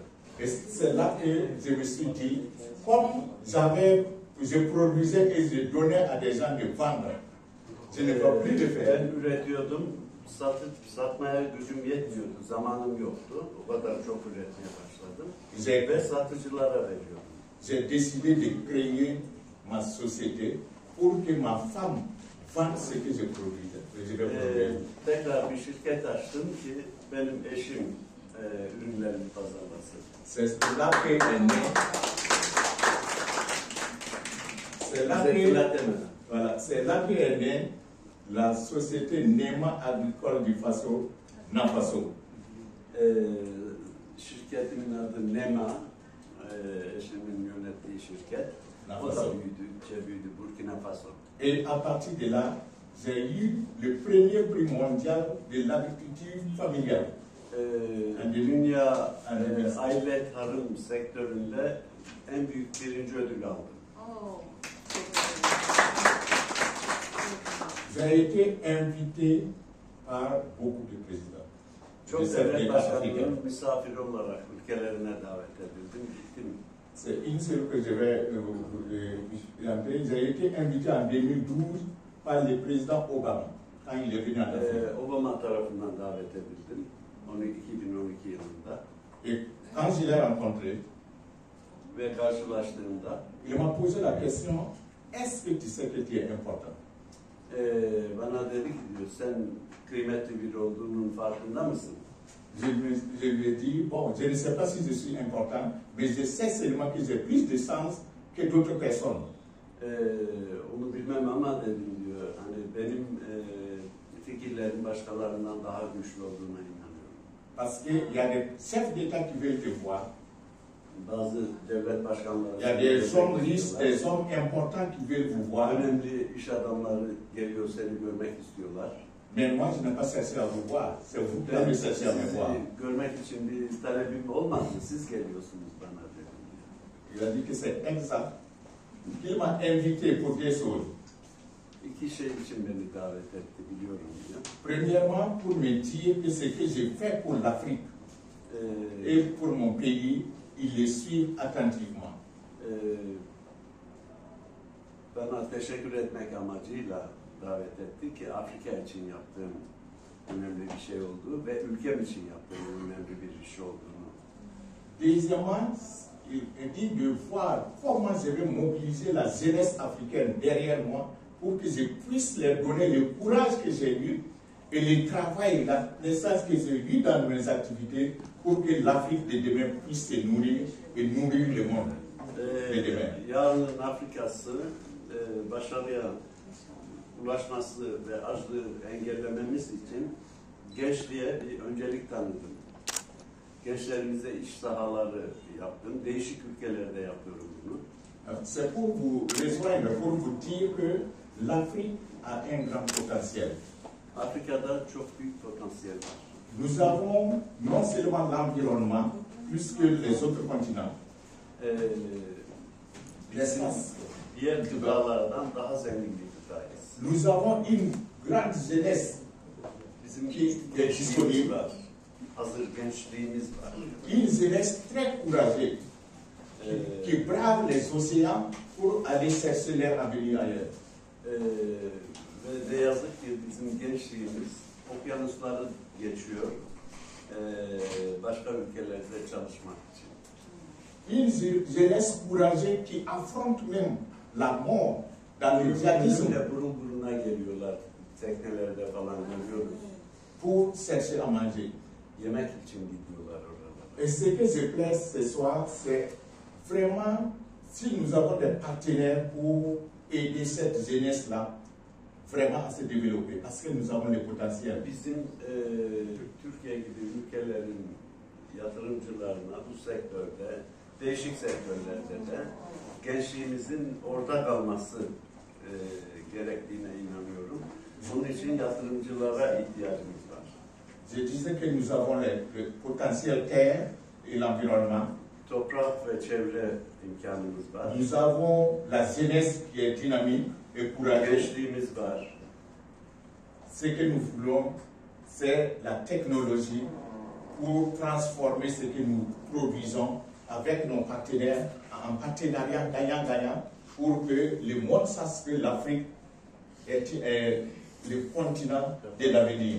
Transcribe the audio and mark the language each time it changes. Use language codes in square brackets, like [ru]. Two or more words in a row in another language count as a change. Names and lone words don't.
[fr] Et c'est là que je me suis dit, comme je produisais et je donnais à des gens de vendre, je ne peux plus le faire. [tr] Ben üretiyordum, satmaya gücüm yetmiyordu, zamanım yoktu. O kadar çok üretmeye başladım ve satıcılara veriyordum. [fr] J'ai décidé de créer ma société pour que ma femme vende ce que je produisais. [tr] Tekrar bir şirket açtım ki benim eşim ürünlerimi pazarlasın. [fr] C'est là que est né. C'est là que est née la société Nema Agricole du Faso, Nafaso. [tr] Şirketimin adı Nema, eşimin yönettiği şirket. O da büyüdü Burkina Faso. [fr] Et à partir de là, j'ai eu le premier prix mondial de l'agriculture familiale. [tr] Dünya aile tarım sektöründe en büyük 1. ödül aldım. [fr] J'ai été invité par beaucoup de présidents. [tr] Çok devlet başkanlarının misafir olarak ülkelerine davet edildim, gittim. [fr] C'est une seule que je vais j'ai été invité en 2012 par le président Obama quand il est venu en Afrique. [tr] Obama tarafından davet edildim 2012 yılında. [fr] Et Quand je l'ai rencontré, [tr] ve karşılaştığımda [fr] il m'a posé la question, est-ce que tu sais que tu es important? [tr] Bana dedi ki diyor, sen kıymetli biri olduğunun farkında mısın? [fr] Je lui ai dit, bon, je ne sais pas si je suis important, mais je sais seulement que j'ai plus de sens que d'autres personnes. [tr] Onu bilmem ama dedim diyor, hani benim fikirlerim başkalarından daha güçlü olduğuna inanıyorum. [fr] Parce qu'il y a des chefs d'État qui veulent te voir. [tr] Bazı devlet başkanları, [fr] Il y a des hommes riches, des hommes importants qui veulent vous voir. [tr] önemli iş adamları geliyor seni görmek istiyorlar. [fr] Mais moi, je n'ai pas cherché à vous voir. C'est vous qui avez cherché à me voir. [tr] Sizi görmek için bir talebim olmadı, siz geliyorsunuz bana dedim diyor. [fr] Il a dit que c'est exact. Qu'il m'a invité pour des choses. [tr] İki şey için beni davet etti, biliyorum diyor. [fr] Premièrement, pour me dire que ce que j'ai fait pour l'Afrique et pour mon pays, ils le suivent attentivement. [tr] Bana teşekkür etmek amacıyla davet etti ki Afrika için yaptığım önemli bir şey olduğu ve ülkem için yaptığım önemli bir iş olduğunu. [fr] Deuxièmement, il dit de voir comment je vais mobiliser la jeunesse africaine derrière moi pour que je puisse leur donner le courage que j'ai eu et le travail, la naissance que j'ai eu dans mes activités pour que l'Afrique de demain puisse se nourrir et nourrir le monde de demain. [tr] Yarının Afrikası başarıya ulaşması ve açlığı engellememiz için gençliğe bir öncelik tanıdım. Gençlerimize iş sahaları yaptım. Değişik ülkelerde yapıyorum bunu. [fr] C'est pour vous rejoindre, pour vous dire que l'Afrique a un grand potentiel. [tr] Afrika'da çok büyük potansiyel var. [fr] Nous avons non seulement l'environnement, plus que les autres continents. [tr] Diğer gıdalardan daha zengin bir gıdayız. [fr] Nous avons une grande jeunesse [tr] Bizim [fr] qui [tr] gençliğimiz var. Hazır gençliğimiz var. [fr] une jeunesse très courageuse qui brave les océans pour aller chercher leur avenir ailleurs. [tr] Ve ne yazık ki bizim gençliğimiz okyanusları geçiyor başka ülkelerde çalışmak için. [fr] Une jeunesse courageuse qui affronte même la mort dans le djihadisme [tr] Burun buruna geliyorlar, teknelerde falan görüyoruz. [fr] pour chercher à manger. [tr] Yemek için gidiyorlar oralara. [fr] Et ce que je place ce soir, c'est vraiment si nous avons des partenaires pour aider cette jeunesse-là vraiment à se développer, parce que nous avons le potentiel. [tr] Bizim Türkiye gibi ülkelerin yatırımcılarına bu sektörde, değişik sektörlerde de gençliğimizin orada kalması gerektiğine inanıyorum. Bunun için yatırımcılara ihtiyacımız var. [fr] Je disais que nous avons le potentiel terre et l'environnement. [tr] Toprak ve çevre imkanımız var. [fr] Nous avons la jeunesse qui est dynamique et courageuse. [tr] Gençliğimiz var. [fr] Ce que nous voulons, c'est la technologie pour transformer ce que nous produisons avec nos partenaires en partenariat gagnant-gagnant pour que le monde sache que l'Afrique est le continent de l'avenir.